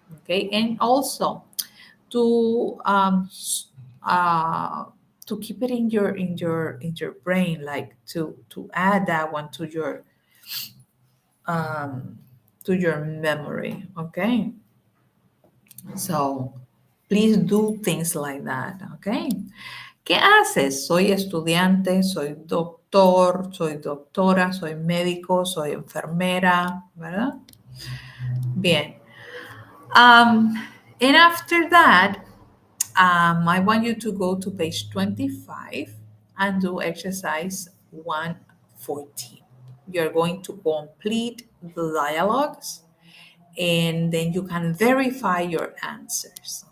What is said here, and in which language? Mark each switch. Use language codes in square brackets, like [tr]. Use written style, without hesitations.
[en] Okay, and also to uh, to keep it in your brain, like to add that one um, to your memory. Okay, so please do things like that. Okay. [es] ¿Qué haces? Soy estudiante, soy doctor, soy doctora, soy médico, soy enfermera, ¿verdad? Bien. [en] And after that, I want you to go to page 25 and do exercise 114. You're going to complete the dialogues and then you can verify your answers.